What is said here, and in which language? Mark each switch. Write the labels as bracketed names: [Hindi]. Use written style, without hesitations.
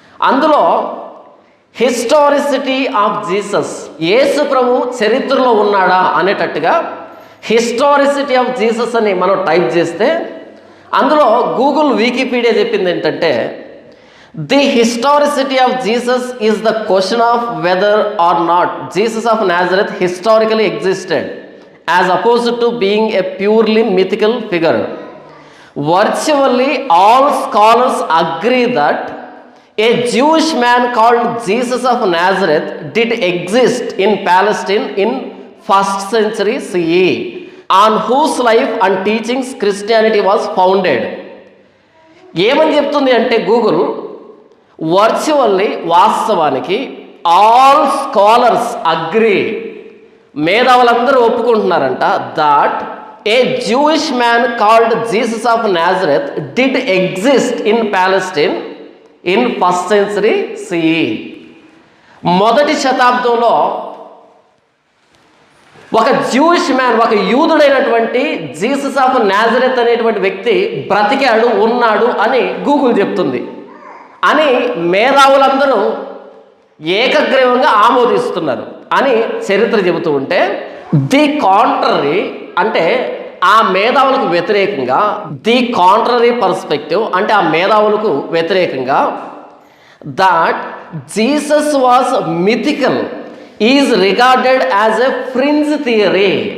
[English] అందులో historicity of Jesus, [Telugu] యేసు ప్రభు చరిత్రలో ఉన్నాడా అనేటట్టుగా [English] historicity of Jesus [Telugu] అని మనం టైప్ చేస్తే అందులో గూగుల్ వికీపీడియా చెప్పింది ఏంటంటే, [English] The historicity of Jesus is the question of whether or not Jesus of Nazareth historically existed as opposed to being a purely mythical figure. Virtually all scholars agree that a Jewish man called Jesus of Nazareth did exist in Palestine in 1st century CE, on whose life and teachings Christianity was founded. [Telugu] ఏమని చెప్తుంది అంటే Google, [English] virtually [Telugu] వాస్తవానికి [English] all scholars agree, [Telugu] మేధావులందరూ ఒప్పుకుంటున్నారంట, [English] That a Jewish man called Jesus of Nazareth did exist in Palestine in 1st century CE. [Telugu] మొదటి శతాబ్దంలో ఒక Jewish man, ఒక యూదుడైనటువంటి Jesus of Nazareth అనేటువంటి వ్యక్తి బ్రతికాడు, ఉన్నాడు అని గూగుల్ చెప్తుంది అని మేధావులందరూ ఏకగ్రీవంగా ఆమోదిస్తున్నారు అని చరిత్ర చెబుతూ ఉంటే, ది కాంట్రరీ అంటే ఆ మేధావులకు వ్యతిరేకంగా, ది కాంట్రరీ పర్స్పెక్టివ్ అంటే ఆ మేధావులకు వ్యతిరేకంగా, [English] that Jesus was mythical is regarded as a fringe theory.